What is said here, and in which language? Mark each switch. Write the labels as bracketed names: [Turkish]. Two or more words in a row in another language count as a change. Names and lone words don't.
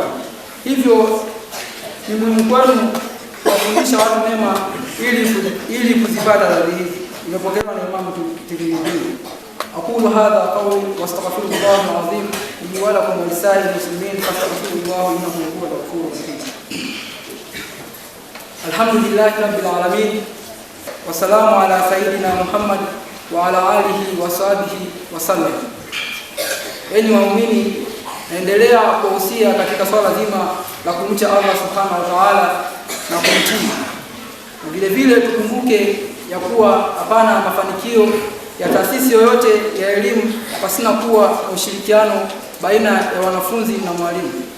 [Swahili] Hivyo ni muhimu kwenu kuwafundisha watu mema ili kuzipata radhi hizi. Imepokelewa na Imam Tirmidhi. [Arabic] أقول هذا قولي وأستغفر الله العظيم لي ولكم ولسائر المسلمين فاستغفر الله إنه هو الغفور الرحيم. الحمد لله رب العالمين والسلام على سيدنا محمد وعلى آله وصحبه وسلم. [Swahili] Enyi waumini, naendelea kuhusia katika swala zima la kumcha [Arabic] الله سبحانه وتعالى [Swahili] na kumtii. Na vile vile tukumbuke ya kuwa hapana mafanikio ya taasisi yoyote ya elimu pasina kuwa ushirikiano baina ya wanafunzi na mwalimu.